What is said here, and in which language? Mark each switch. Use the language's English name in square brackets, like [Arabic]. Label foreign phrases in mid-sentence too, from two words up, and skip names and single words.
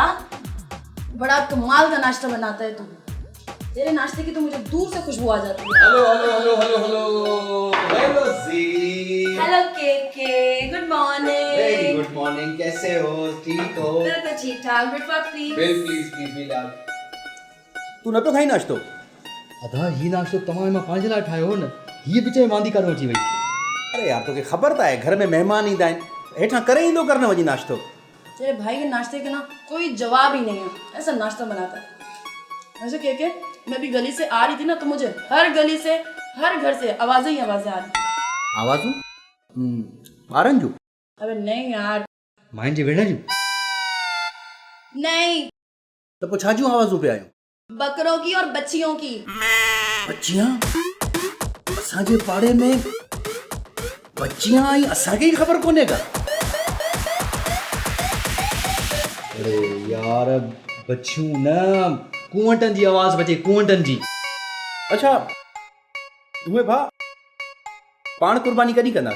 [Urdu] بڑا کمال کا ناشتہ بناتا ہے تو۔ تیرے ناشتے کی تو مجھے دور سے خوشبو آ جاتی ہے. [English] Hello hello hello hello hello hello ji. Hello KK, good morning. Very good morning, [Urdu] کیسے ہو? ٹھیک ہو? بالکل ٹھیک ٹھاک. [English] Breakfast please. bill please please bill [Sindhi] आप। तू न पियो खाई नाश्तो? अदा ही नाश्तो तमाम मां पंहिंजे लाइ ठाहियो हो न, हीअ विच में वांदी काॾों अची वई। अरे यार तोखे ख़बर त आहे घर में मेहमान ईंदा आहिनि, हेठां करे ईंदो कर न वञी नाश्तो। [Urdu] تیرے بھائی کے ناشتے کے نا کوئی جواب ہی نہیں ہے، ایسا ناشتہ بناتا ہے. ویسے کے کے، میں بھی گلی سے آ رہی تھی نا، تو مجھے ہر گلی سے، ہر گھر سے آوازیں ہی آوازیں آ رہی. [Sindhi] आवाज़ूं? ॿारनि जूं? [Urdu] ابے نہیں یار, [Sindhi] माइन जे वेड़ जूं। [Urdu] نہیں, [Sindhi] त पोइ छा जूं आवाज़ूं पिया आहियूं? [Urdu] بکروں کی اور بچیوں کی. بچیاں? [Sindhi] असांजे पाड़े में बच्चियां आई, असांखे ई ख़बर कोन्हे का? अरे यार बच्चियूं न, कुंवटनि जी आवाज़ बचे, कुंवटनि जी। अच्छा उहे भाउ पाण कुर्बानी कॾहिं कंदासीं?